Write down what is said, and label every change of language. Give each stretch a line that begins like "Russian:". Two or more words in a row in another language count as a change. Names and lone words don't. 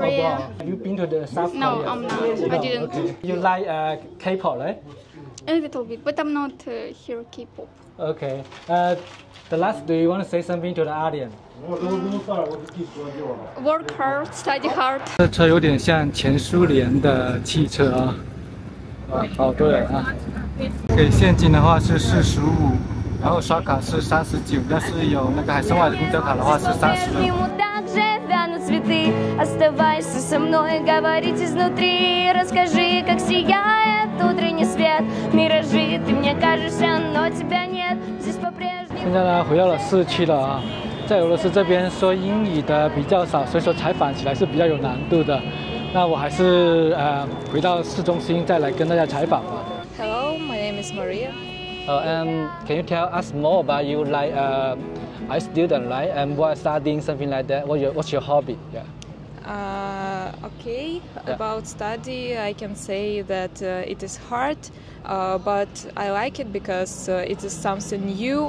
English: Korea. abroad. Have you been to the South No, Korea? I'm not. I didn't. Okay. You like K-pop, right? A little bit, but I'm not here K-pop. Okay. The last, do you want to say something to the audience? Work hard, study hard.
Chinese: 这车有点像前苏联的汽车啊，好多人啊。给现金的话是45，然后刷卡是39，要是有那个海参崴的公交卡的话是32。
Russian: также вянут цветы. Оставайся со мной, говорить изнутри. Расскажи, как сияет утренний свет. Миражи, ты мне кажешься, но тебя нет. Здесь по-прежнему.
Chinese: 现在呢，回到了市区了啊。在俄罗斯这边说英语的比较少，所以说采访起来是比较有难度的。那我还是回到市中心再来跟大家采访吧。
English: Hello, my name is Maria. Can you tell us more about you? Like, I student, right? And what studying, something like that. What's your hobby? Yeah. Okay, about study, I can say that it is hard, but I like it because it is something new.